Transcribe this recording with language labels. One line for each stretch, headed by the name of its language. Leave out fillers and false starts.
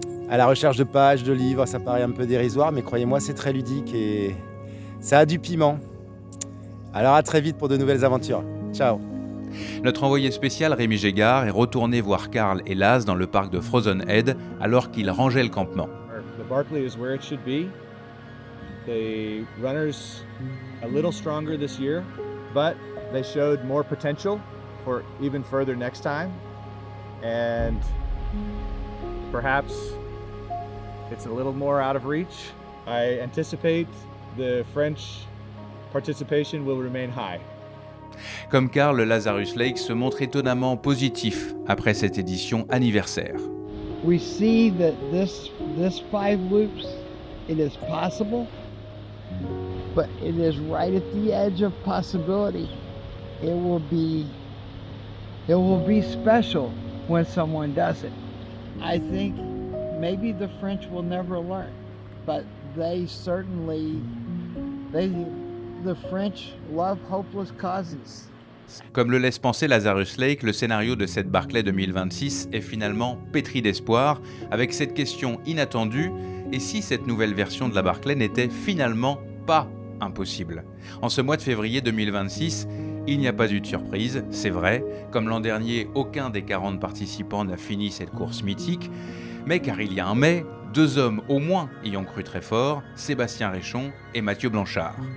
French: À la recherche de pages, de livres, ça paraît un peu dérisoire, mais croyez-moi, c'est très ludique et ça a du piment. Alors à très vite pour de nouvelles aventures. Ciao. Notre envoyé spécial Rémi Gégard est retourné voir Karl et Laz dans le parc de Frozen Head alors qu'ils rangeaient le campement.
English: The Barclay is where it should be. The runners a little stronger this year, but they showed more potential for even further next time. And perhaps it's a little more out of reach. I anticipate the French participation will remain high.
French: Comme Karl, le Lazarus Lake se montre étonnamment positif après cette édition anniversaire.
English: We see that this 5 loops, it is possible, but it is right at the edge of possibility. It will be special when someone does it. I think maybe the French will never learn, but the French love hopeless causes.
French: Comme le laisse penser Lazarus Lake, le scénario de cette Barclay 2026 est finalement pétri d'espoir, avec cette question inattendue, et si cette nouvelle version de la Barclay n'était finalement pas impossible? En ce mois de février 2026, il n'y a pas eu de surprise, c'est vrai, comme l'an dernier, aucun des 40 participants n'a fini cette course mythique, mais car il y a un mais, 2 hommes au moins y ont cru très fort, Sébastien Réchon et Mathieu Blanchard.